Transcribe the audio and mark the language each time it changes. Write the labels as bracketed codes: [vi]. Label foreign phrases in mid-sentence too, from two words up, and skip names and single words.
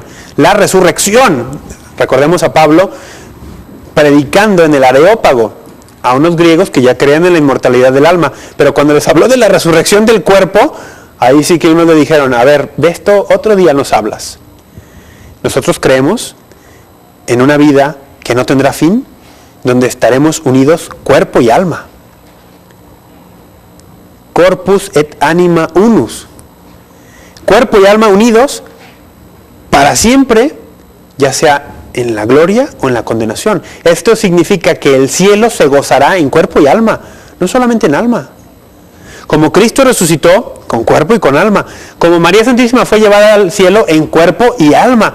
[es] La resurrección, recordemos a Pablo predicando en el Areópago a unos griegos que ya creían en la inmortalidad del alma, pero cuando les habló de la resurrección del cuerpo, ahí sí que unos le dijeron, a ver, de esto otro día nos hablas. Nosotros creemos en una vida que no tendrá fin, donde estaremos unidos cuerpo y alma. [la] Corpus et anima unus. [es] Cuerpo y alma unidos para siempre, ya sea en la gloria o en la condenación. Esto significa que el cielo se gozará en cuerpo y alma, no solamente en alma. Como Cristo resucitó con cuerpo y con alma, como María Santísima fue llevada al cielo en cuerpo y alma.